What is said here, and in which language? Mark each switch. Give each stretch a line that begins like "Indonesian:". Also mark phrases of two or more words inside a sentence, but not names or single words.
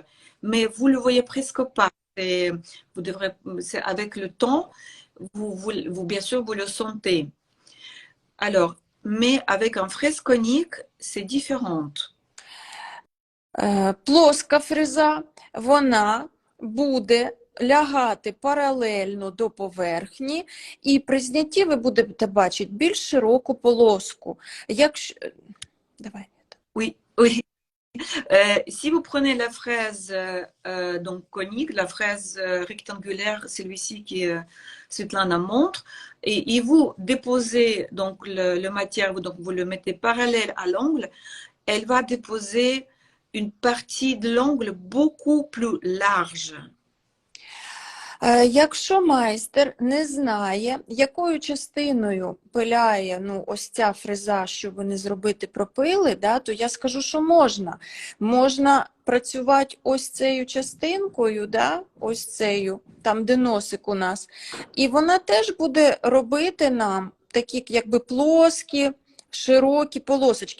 French: Mais vous ne le voyez presque pas. C'est avec le temps, bien sûr, vous le sentez. Alors, mais avec un fraise conique, c'est différent.
Ukrainian: Плоска фреза, вона буде лягати паралельно до поверхні, і при знятті ви будете бачити більш широку полоску. Якщо... Давай.
French: Oui, oui. Si vous prenez la fraise donc conique, la fraise rectangulaire, celui-ci qui Svetlana montre, et vous déposez donc le matière, donc vous le mettez parallèle à l'angle, elle va déposer une partie de l'angle beaucoup plus large.
Ukrainian: Якщо майстер не знає, якою частиною пиляє ось ця фреза, щоб не зробити пропили, то я скажу, що можна. Можна працювати ось цією частинкою, ось цією, там де носик у нас, і вона теж буде робити нам такі якби плоскі, широкі полосочки.